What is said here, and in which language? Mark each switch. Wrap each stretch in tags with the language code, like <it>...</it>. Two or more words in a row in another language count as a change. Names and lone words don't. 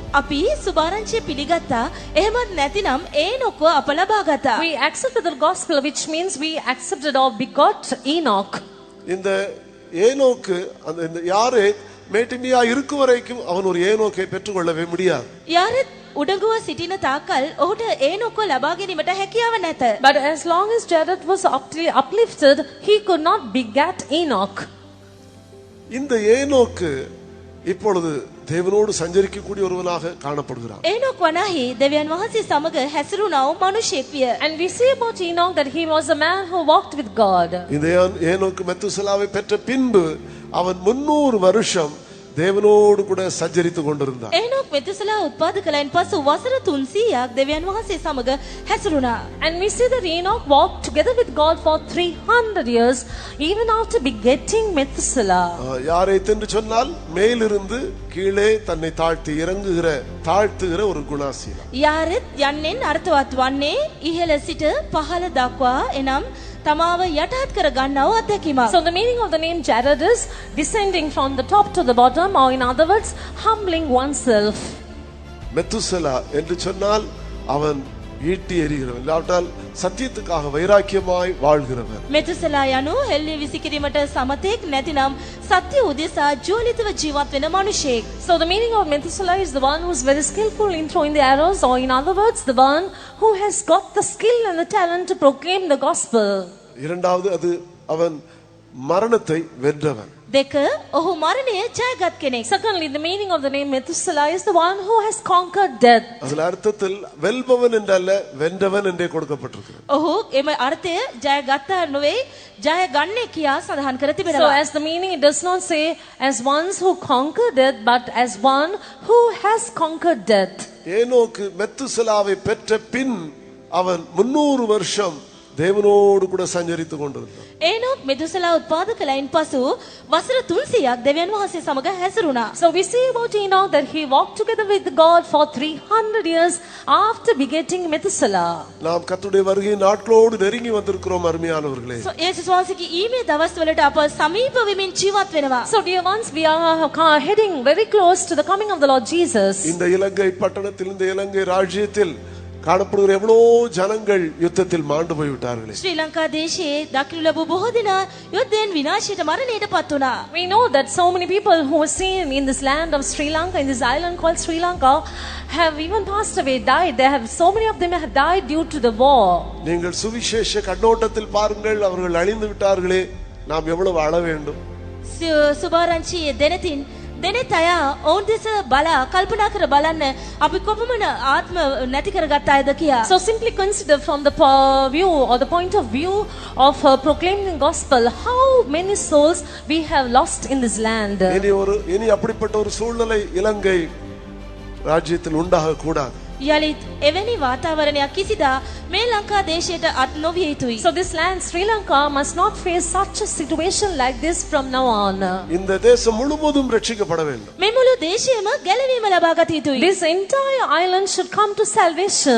<si>අපි සුභාරංචිය පිළිගත්තා. එහෙමත් නැතිනම් ඒනොක්ව අප ලබා ගත්තා.</si> <en>We accepted the gospel, which means we accepted or begot Enoch.</en> <ta>இந்த ஏனோக்கு அந்த இந்த யாரே மேட்டிமையா இருக்கும் வரைக்கும் அவன் ஒரு ஏனோக்கை பெற்றுக்கொள்ளவே முடியாது.</ta> <si>යාරෙත් උඩඟුව සිටින තාකල් ඔහුට ඒනොක්ව ලබා ගැනීමට හැකියාව නැත.</si> <en>But as long as Jared was uplifted, he could not beget Enoch.</en> <ta>இந்த ஏனோக்கு இப்பொழுது தேவனோடு சஞ்சரிக்கக்கூடிய ஒருவனாக காணப்படுகிறான்.</ta> <si>ඒනොක් වනාහි දෙවියන් වහන්සේ සමග හැසිරුණා වූ මිනිසෙක් විය.</si> <en>And we see about Enoch that he was a man who walked with God.</en> <ta>இந்த ஏனோக்கு மெத்துசலாவை பெற்ற பின்பு அவன் 300 வருஷம் தேவனோடு கூட சஞ்சரித்து கொண்டிருந்தான்.</ta> <si>ඒනොක් මෙතුසලා උත්පාද කලයින් පසු වසර 300ක් දෙවියන් වහන්සේ සමග හැසිරුණා.</si> <en>And we see that Enoch walked together with God for 300 years, even after begetting Methuselah.</en> <ta>யாரை என்று சொன்னால் மேலிருந்து கீழே தன்னை தாழ்த்துகிற ஒரு குணாசீலன்.</ta> <si>යාරෙත් යන්නෙන් අර්ථවත් වන්නේ ඉහළ සිට පහළ දක්වා එනම් තමාව යටහත් කර ගන්නව අත්දැකීමක්.</si> <en>So the meaning of the name Jared is descending from the top to the bottom, or in other words, humbling oneself.</en> <ta>மெத்துசலா என்று சொன்னால் அவன் ஈட்டி எறிகிறவன், இல்லாவிட்டால் சத்தியத்துக்காக வைராக்கியமாய் வாழ்கிறவன்.</ta> <si>මෙතුසලා යනු හෙල්ලි විසිකිරීමට සමතෙක් නැතිනම් සත්‍ය උදෙසා ජීවිතව ජීවත් වෙන මිනිසෙක්.</si> <en>So the meaning of Methuselah is the one who is very skillful in throwing the arrows, or in other words, the one who has got the skill and the talent to proclaim the gospel.</en> <ta>இரண்டாவது, அது அவன் மரணத்தை வென்றவன்.</ta> <si>දෙක, ඔහු මරණය ජයගත් කෙනෙක්.</si> <en>Secondly, the meaning of the name Methuselah is the one who has conquered death.</en> <ta>அதுல அர்த்தத்தில் வெல்பவன் என்றல்ல, வென்றவன் என்றே கொடுக்கப்பட்டிருக்கிறது.</ta> <si>ඔහු එම අර්ථය ජයගත්තා නොවේ, ජය ගන්නේ කියා සඳහන් කර</si> <en>So</en> <si>තිබෙනවා.</si> <en>as the meaning, it does not say as ones who conquer death, but as one who has conquered death.</en> <ta>ஏனோக்கு மெத்துசலாவை பெற்ற பின் அவன் 300 வருஷம் தேவனோடு கூட சஞ்சரித்துக் கொண்டிருந்தான்.</ta> <si>ඒනොක් මෙතුසලා උත්පාද කළයින් පසු වසර 300ක් දෙවියන් වහන්සේ සමග හැසිරුණා.</si> <en>So we see about Enoch that he walked together with God for 300 years after begetting Methuselah.</en> <ta>நாம் கர்த்தருடைய வருகை நாட்களோடு நெருங்கி வந்திருக்கிறோம் அருமையானவர்களே.</ta> <si>යේසුස් වහන්සේගේ ඊමේ දවස්වලට අප සමීප වෙමින් ජීවත් වෙනවා.</si> <en>So dear ones, we are heading very close to the coming of the Lord Jesus.</en> <ta>இந்த இலங்கை பட்டணத்தில், இந்த இலங்கை ராஜ்யத்தில் காணப்படுகிற எவ்வளவு ஜனங்கள் யுத்தத்தில் மாண்டு போய்விட்டார்களே.</ta> <si>ශ්‍රී ලංකා දේශයේ දකින්න ලැබූ බොහෝ දෙනා යුද්ධයෙන් විනාශයට මරණයට පත් වුණා.</si> <en>We know that so many people who are seen in this land of Sri Lanka, in this island called Sri Lanka, have even passed away, died. They have, so many of them have died due to the war.</en> <ta>நீங்கள் சுவிசேஷ கண்ணோட்டத்தில் பாருங்கள், அவர்கள் அழிந்து விட்டார்களே, நாம் எவ்வளவு அழ வேண்டும்.</ta> <si>සුභාරංචියේ දෙනතින් දෙනෙත් අය ඔවුන් දෙස බලා කල්පනා කර බලන්න අපි කොපමණ ආත්ම නැති කරගත් අයද කියා.</si> <en>So simply consider from the view or the point of view of proclaiming the gospel, how many souls we have lost in this land.</en> <ta>இனி அப்படிப்பட்ட ஒரு சூழ்நிலை இலங்கை ராஜ்யத்தில் உண்டாக கூடாது.</ta> <si>යලිත් එවැනි වාතාවරණයක් කිසිදා මේ ලංකා දේශයට අත් නොවිය යුතුයි.</si> <en>So this land, Sri Lanka, must not face such a situation like this from now on.</en> <ta>இந்த தேசம் முழுவதும் ரட்சிக்கப்பட வேண்டும்.</ta> <si>මේ මුළු දේශයම ගැලවීම ලබා ගත යුතුයි.</si> <en>This entire island should come to salvation.</en>